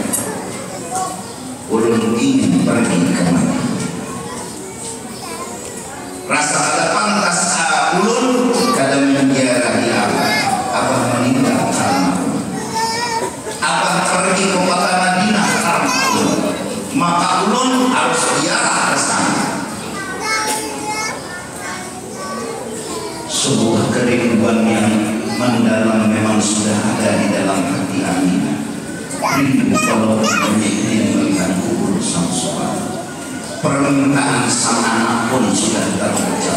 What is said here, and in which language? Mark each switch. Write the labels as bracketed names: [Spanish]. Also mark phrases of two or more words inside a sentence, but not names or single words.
[Banjar] Ulun ingin pergi ke Madinah. Rasa ada pantas ulun kadang menjadi Abah meninggal karena Abah pergi ke kota Madinah karena ulun. Maka ulun harus ziarah ke sana. [Indonesian] Sebuah kerinduan yang mendalam memang sudah ada di dalam hati Aminah. Rindu kalau ingin melihat kubur sang suami. Permintaan sang anak pun sudah terwujud.